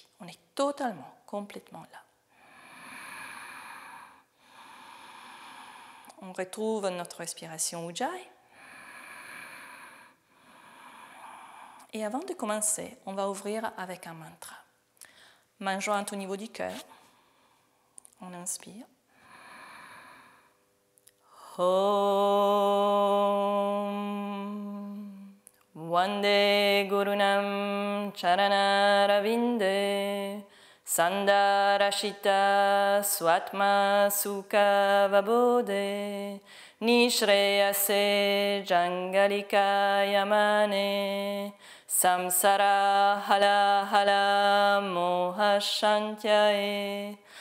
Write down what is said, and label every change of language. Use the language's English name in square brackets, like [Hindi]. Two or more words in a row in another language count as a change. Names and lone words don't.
[French] On est totalement, complètement là. On retrouve notre respiration Ujjayi. Et avant de commencer, on va ouvrir avec un mantra. Main jointe au niveau du cœur. On inspire. [Sanskrit] ॐ वन्दे गुरूणां चरणारविन्दे सन्दर्शित स्वात्म सुख अवबोधे निःश्रेयसे जाङ्गलिक आयमाने संसार हाला हल मोह शान्त्यै